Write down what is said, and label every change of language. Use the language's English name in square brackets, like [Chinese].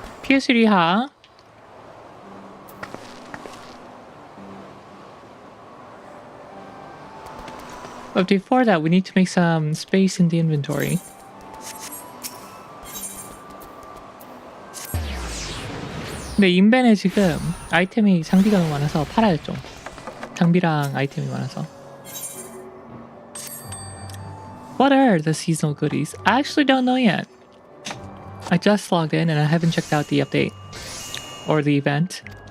[English] 피수리하. But before that, we need to make some space in the inventory. [Korean] 근데 인벤에 지금 아이템이 장비가 너무 많아서 팔아야 좀. 장비랑 아이템이 많아서. [English] What are the seasonal goodies? I actually don't know yet. I just logged in and I haven't checked out the update or the event.